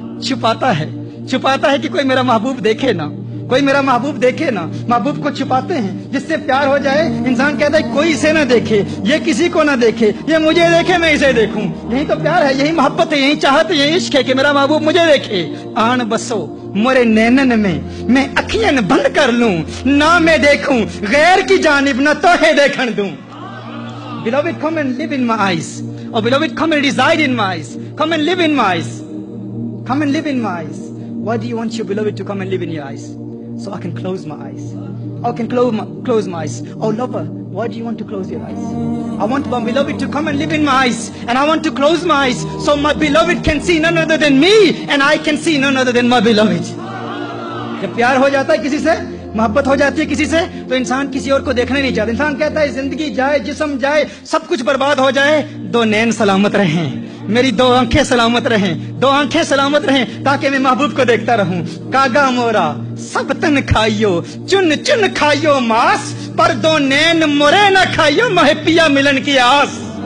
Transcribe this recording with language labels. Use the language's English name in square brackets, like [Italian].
[Urdu] چھپاتا ہے، چھپاتا ہے کہ کوئی میرا محبوب دیکھے نا، کوئی میرا محبوب دیکھے نا، محبوب کو چھپاتے ہیں۔ جس سے پیار ہو جائے انسان کہتا ہے کوئی اسے نہ دیکھے، یہ کسی کو نہ دیکھے، یہ مجھے دیکھے میں اسے دیکھوں۔ یہی تو پیار ہے، یہی محبت ہے، یہی چاہت ہے، یہی عشق ہے کہ میرا محبوب مجھے دیکھے۔ آن بسو مورے نینن میں اکھیاں بند کر لوں، نہ میں دیکھوں غیر کی جانب، نہ توہے دیکھن دوں۔ [English] Beloved, come and live in my eyes. Oh beloved, come and reside in my eyes. Come and live in my eyes. Come and live in my eyes. Why do you want your beloved to come and live in your eyes? So I can close my eyes. I can close my eyes. Oh lover, why do you want to close your eyes? I want my beloved to come and live in my eyes, and I want to close my eyes so my beloved can see none other than me, and I can see none other than my beloved. [Urdu] جب پیار ہو جاتا ہے کسی سے، محبت ہو جاتی ہے کسی سے، تو انسان کسی اور کو دیکھنا نہیں چاہتا۔ انسان کہتا ہے زندگی جائے، جسم جائے، سب کچھ برباد ہو جائے، دو نین سلامت رہیں، میری دو آنکھیں سلامت رہیں، دو آنکھیں سلامت رہیں، تاکہ میں محبوب کو دیکھتا رہوں۔ کاگا مورا سب تن کھائیو، چن چن کھائیو ماس، پر دو نین مورے نہ کھائیو، مہے پیا ملن کی آس،